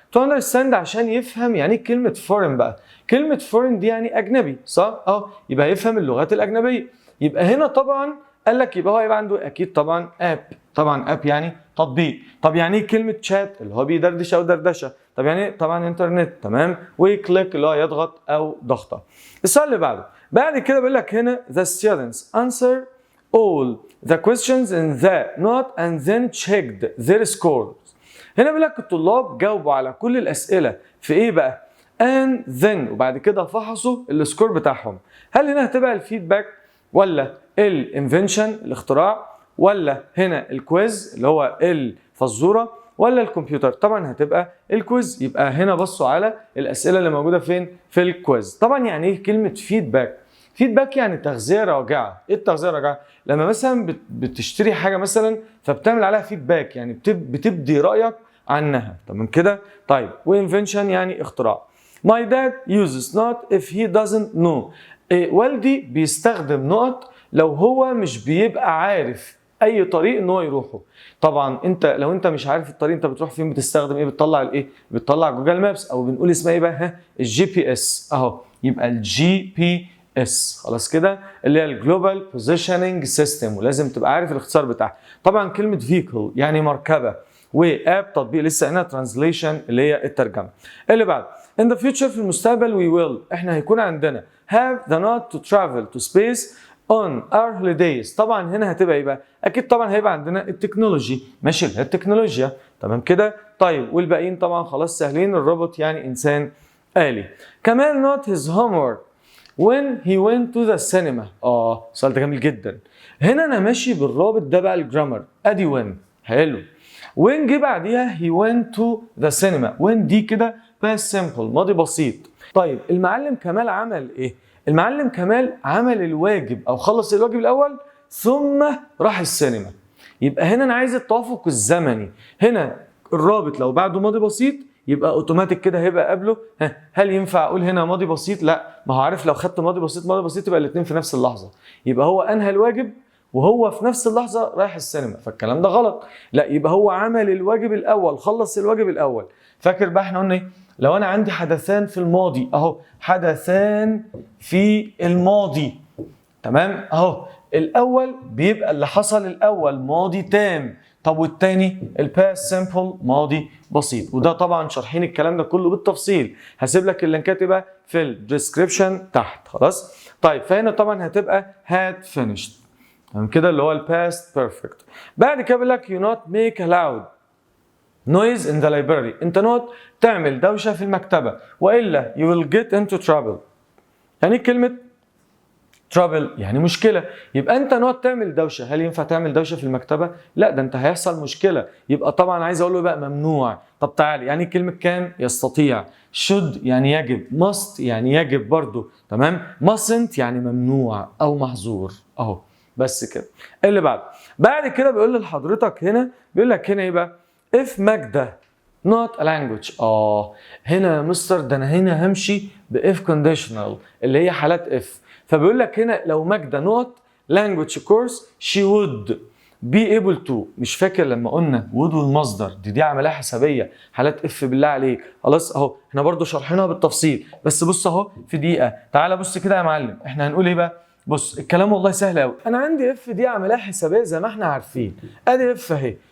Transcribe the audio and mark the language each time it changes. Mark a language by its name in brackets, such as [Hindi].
[English] to understand [Arabic] عشان يفهم يعني ايه كلمة foreign بقى. كلمة foreign دي يعني أجنبي، صح؟ اهو يبقى يفهم اللغات الأجنبية. يبقى هنا طبعا قال لك يبقى هو يبقى عنده أكيد طبعا اب، طبعا اب يعني تطبيق. طب يعني ايه كلمة شات اللي هو بيدردش أو دردشة؟ طب يعني طبعا انترنت، تمام؟ وكليك اللي هو يضغط او ضغطه. السؤال اللي بعد كده بيقول لك هنا [English] the students answer all the questions in the note and then checked their scores. [Arabic] هنا بيقول لك الطلاب جاوبوا على كل الاسئله في ايه بقى؟ [English] and then [Arabic] وبعد كده فحصوا السكور بتاعهم. هل هنا هتبقى الفيدباك ولا الانفنشن الاختراع ولا هنا الكويز اللي هو الفزوره ولا الكمبيوتر؟ طبعا هتبقى الكويز. يبقى هنا بصوا على الاسئله اللي موجوده فين؟ في الكويز. طبعا يعني ايه كلمه فيدباك؟ فيدباك يعني تغذيه راجعه. ايه التغذيه الراجعه؟ لما مثلا بتشتري حاجه مثلا فبتعمل عليها فيدباك، يعني بتبدي رايك عنها، تمام كده؟ طيب وانفنشن يعني اختراع. [English] My dad uses not if he doesn't know. [Arabic] والدي بيستخدم نقط لو هو مش بيبقى عارف اي طريق ان هو يروحه. طبعا انت لو انت مش عارف الطريق انت بتروح فين بتستخدم ايه؟ بتطلع الايه؟ بتطلع جوجل مابس، او بنقول اسمها ايه بقى؟ الجي بي اس اهو. يبقى الجي بي اس خلاص كده اللي هي الجلوبال بوزيشننج سيستم، ولازم تبقى عارف الاختصار بتاعها. طبعا كلمه فيكل يعني مركبه، واب تطبيق لسه هنا ترانزليشن اللي هي الترجمه. اللي بعد [English] in the future [Arabic] في المستقبل [English] we will [Arabic] احنا هيكون عندنا [English] have the not to travel to space on our holidays. [Arabic] طبعا هنا هتبقى ايه بقى؟ اكيد طبعا هيبقى عندنا التكنولوجي، ماشي اللي هي التكنولوجيا، تمام كده؟ طيب والباقيين طبعا خلاص سهلين، الروبوت يعني انسان آلي. كمان [English] not his homework when he went to the cinema. [Arabic] السؤال ده جميل جدا. هنا انا ماشي بالرابط ده بقى الجرامر، ادي when حلو. [English] when [Arabic] جه بعديها [English] he went to the cinema. [Arabic] when دي كده [English] past simple [Arabic] ماضي بسيط. طيب المعلم كمال عمل ايه؟ المعلم كمال عمل الواجب او خلص الواجب الاول ثم راح السينما. يبقى هنا انا عايز التوافق الزمني. هنا الرابط لو بعده ماضي بسيط يبقى اوتوماتيك كده هيبقى قبله هل ينفع اقول هنا ماضي بسيط؟ لا، ما هو عارف لو خدت ماضي بسيط يبقى الاثنين في نفس اللحظه. يبقى هو انهى الواجب وهو في نفس اللحظه رايح السينما، فالكلام ده غلط. لا، يبقى هو عمل الواجب الاول، خلص الواجب الاول. فاكر بقى احنا قلنا ايه؟ لو انا عندي حدثان في الماضي اهو، حدثان في الماضي، تمام اهو. الاول بيبقى اللي حصل الاول ماضي تام، طب والتاني الباست سيمبل ماضي بسيط. وده طبعا شارحين الكلام ده كله بالتفصيل، هسيب لك اللينكات بقى في الديسكريبشن تحت خلاص. طيب فهنا طبعا هتبقى [English] had finished، [Arabic] تمام كده اللي هو الباست بيرفكت. بعد كده بيقول لك [English] you not make a loud noise in the library. [Arabic] انت نوت تعمل دوشه في المكتبه والا [English] you will get into trouble. [Arabic] يعني كلمه trouble يعني مشكله. يبقى انت نوت تعمل دوشه، هل ينفع تعمل دوشه في المكتبه؟ لا، ده انت هيحصل مشكله. يبقى طبعا عايز اقول له بقى ممنوع. طب تعالى، يعني كلمه كان يستطيع، should يعني يجب، must يعني يجب برضو، تمام؟ mustn't يعني ممنوع او محظور اهو. بس كده. اللي بعد كده بيقول لحضرتك هنا، بيقول لك هنا ايه بقى؟ if ماجدة [English] not a language. [Arabic] هنا يا مستر ده انا هنا همشي ب if conditional اللي هي حالات if. فبيقول لك هنا لو ماجدة [English] not language course she would be able to. [Arabic] مش فاكر لما قلنا would والمصدر دي عمليه حسابيه، حالات if بالله عليك. خلاص اهو احنا برضو شرحناها بالتفصيل، بس بص اهو في دقيقه. تعالى بص كده يا معلم، احنا هنقول ايه بقى؟ بص الكلام والله سهل قوي. انا عندي اف دي عمليه حسابيه زي ما احنا عارفين، ادي اف اهي.